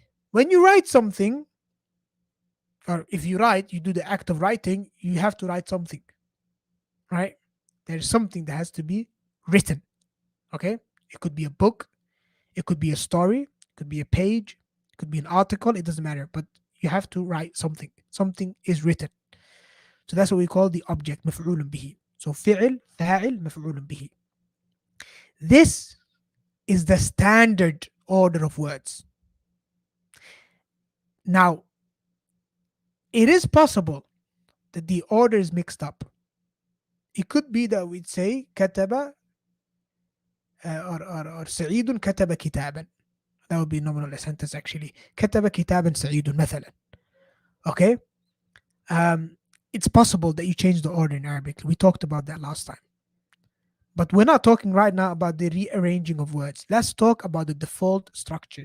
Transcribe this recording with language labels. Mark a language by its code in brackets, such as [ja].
[en] When you write something, or if you write, you do the act of writing, you have to write something, right? There's something that has to be written, okay? It could be a book, it could be a story, it could be a page, it could be an article, it doesn't matter, but you have to write something. Something is written. So that's what we call the object, مفعول به. So فعل, فاعل, مفعول به. This is the standard order of words. Now, it is possible that the order is mixed up. It could be that we'd say كتب [ar] or سعيد كتب كتابا. [en] That would be nominal sentence actually. [ar] كتب كتابا سعيد مثلا. Okay? [en] Um, it's possible that you change the order in Arabic. We talked about that last time. But we're not talking right now about the rearranging of words. Let's talk about the default structure.